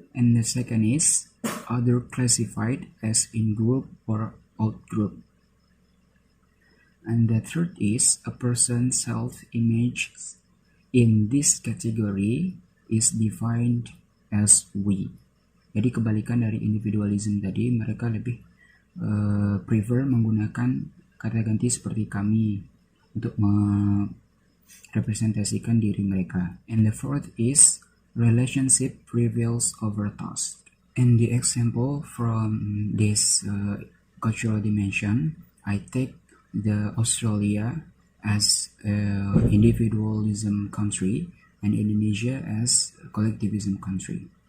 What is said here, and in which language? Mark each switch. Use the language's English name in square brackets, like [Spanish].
[English] And the second is other classified as in-group or out-group. And the third is a person's self-image in this category is defined as we. [Indonesian] Jadi kebalikan dari individualism tadi, mereka lebih prefer menggunakan kata ganti seperti kami untuk merepresentasikan diri mereka. [English] And the fourth is relationship prevails over task. And the example from this cultural dimension, I take the Australia as individualism country and Indonesia as collectivism country.